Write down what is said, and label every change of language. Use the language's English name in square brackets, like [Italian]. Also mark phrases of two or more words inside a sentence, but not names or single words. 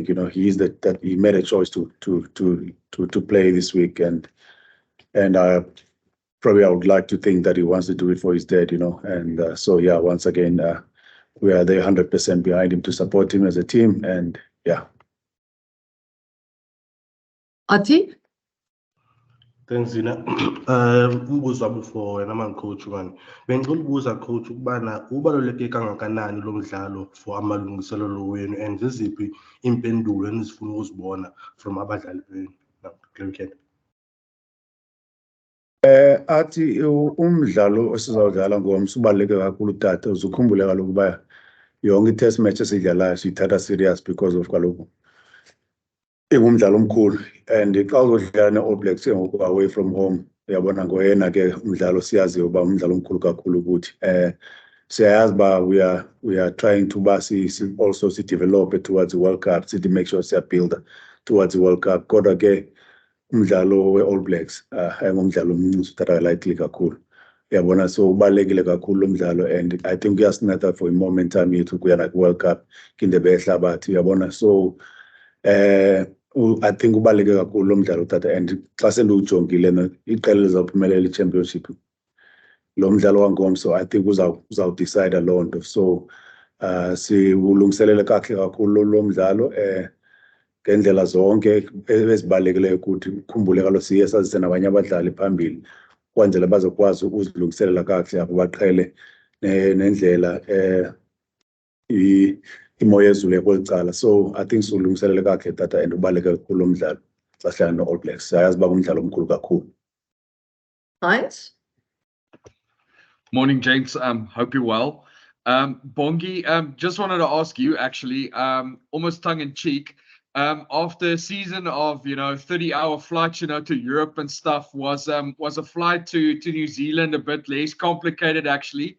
[English] You know, he is that he made a choice to play this week, and probably I would like to think that he wants to do it for his dad. You know, and so yeah, once again, we are there 100% behind him to support him as a team, and yeah. Ati? Thanks, Zina. [Zulu] Umbuzo wami for wena man-coach one. Bengicela ukubuza coach ukubana ubaluleke kangakanani lo mdlalo for amalungiselelo wenu and ziziphi impendulo enizifuna ukuzibona from abadlali benu. [Xhosa] Athi umdlalo esizawudlala ngomso ubaluleke kakhulu tata, uzukhumbule kaloku uba yonke i-test match esiyidlalayo siyithatha serious [English] because of [Xhosa] kaloku ingumdlalo omkhulu. And xa uzodlala ne-All Blacks ngoku [English] away from home, [Xhosa] uyabona ngoyena ke umdlalo siyaziyo uba umdlalo omkhulu kakhulu ukuthi siyayazi uba [English] we are trying to [Xhosa] ba also si-develop [English] towards the World Cup, [Xhosa] sithi [English] make sure [Xhosa] siyabuilda [English] towards the World Cup. [Xhosa] Kodwa ke umdlalo we-All Blacks ayingumdlalo omncinci uthatha lightly kakhulu, uyabona. So ubalulekile kakhulu lo mdlalo, [English] and I think [Xhosa] uyasinatha for i-momentum yethu kuya naku-World Cup kindebe yehlabathi, uyabona. [English] So I think [Xhosa] ubaluleke kakhulu lo mdlalo uthatha, and xa sendiwujongile iqela lizawuphumelela i-championship lo mdlalo wangomso, [English] I think [Xhosa] uzawudicida loo nto. So siwulungiselele kakuhle kakhulu lo mdlalo ngendlela zonke ezibalulekileyo ukuthi ukhumbule kaloku siye sazise nabanye abadlali phambili kwenzela bazokwazi ukuzilungiselela kakuhle apho baqhele nendlela imoya ezulu yakweli cala. [English] So I think [Xhosa] siwulungiselele kakuhle tata, and ubaluleke kakhulu lo mdlalo xa sihlala no-All Blacks. Siyayazi uba ngumdlalo omkhulu kakhulu. [English] Thanks. Morning, gents. Hope you're well. Bongi, just wanted to ask you actually, almost tongue in cheek, after a season of 30-hour flights, to Europe and stuff, was a flight to New Zealand a bit less complicated actually?